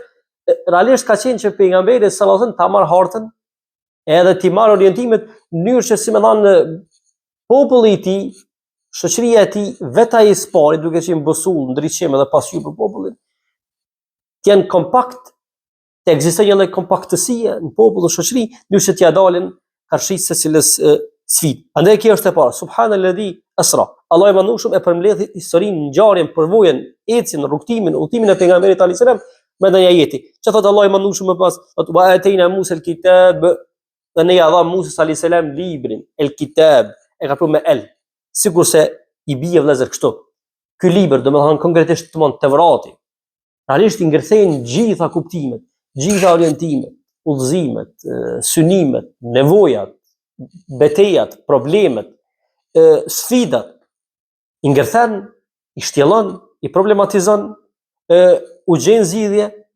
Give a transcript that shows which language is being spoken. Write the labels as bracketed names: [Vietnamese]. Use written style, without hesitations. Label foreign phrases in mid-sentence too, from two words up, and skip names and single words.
[Albanian] Realisht ka qenë që pejgamberi [Arabic] صلى الله عليه وسلم [Albanian] ta marr hartën edhe ti marr orientimet në mënyrë që si më thon populli i tij, shoqëria e tij, vetë ai spari duke qenë bosull, ndriçim edhe pasqyrë për popullin, të jenë kompakt, të ekzistojë një kompaktësie në popull dhe shoqëri, në që t'ia dalin karshit secilës sfidë. Andaj kjo është e para. [Arabic] سبحان الذي أسرى. [Albanian] Allah i Madhëshëm e përmbledh historinë, ngjarjen, përvojën, ecjen, rrugtimin, udhtimin e pejgamberit [Arabic] عليه السلام [Albanian] me ndonjë ajeti. Që thot Allah i Madhëshëm më pas, [Arabic] وآتينا موسى الكتاب, [Albanian] dhe ne ja dham Musa [Arabic] عليه السلام [Albanian] librin, el-kitab, e ka thënë me el. Sigurisht i bie vëllezër kështu. Ky libër, domethënë konkretisht Tevrati, realisht i ngërthejnë gjitha kuptimet, gjitha orientimet, udhëzimet, synimet, nevojat, betejat, problemet, sfidat, i ngërthen, i shtjellon, i problematizon, u gjen zgjidhje,